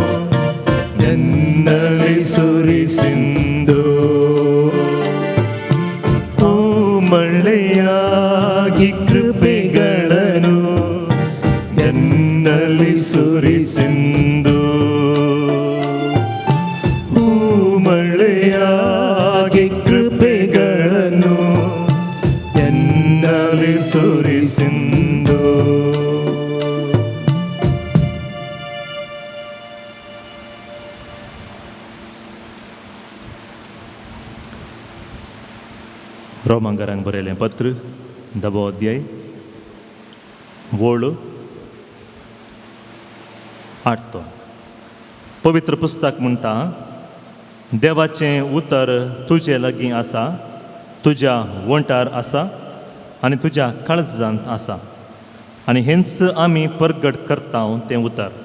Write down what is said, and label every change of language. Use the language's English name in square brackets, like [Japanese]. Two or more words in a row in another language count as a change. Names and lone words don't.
[Kannada] ಎನ್ನಲಿ ಸುರಿಸಿಂದು ಮಳೆಯಾಗಿ ಕೃಪೆಗಳನ್ನು ಎನ್ನಲಿ ಸುರಿಸಿಂದು ಮಳೆಯಾಗಿ ಕೃಪೆಗಳನ್ನು ಎನ್ನಲಿ ಸುರಿಸಿಂದು [Konkani] रोमांगरांक बरयलें पत्र 10 अध्याय 8 पवित्र पुस्तक म्हणटा देवाचें उतर तुजे लागीं आसा तुज्या वंटार आसा आनी तुज्या काळजांत आसा आनी हेंच आमी परगट करता तें उतर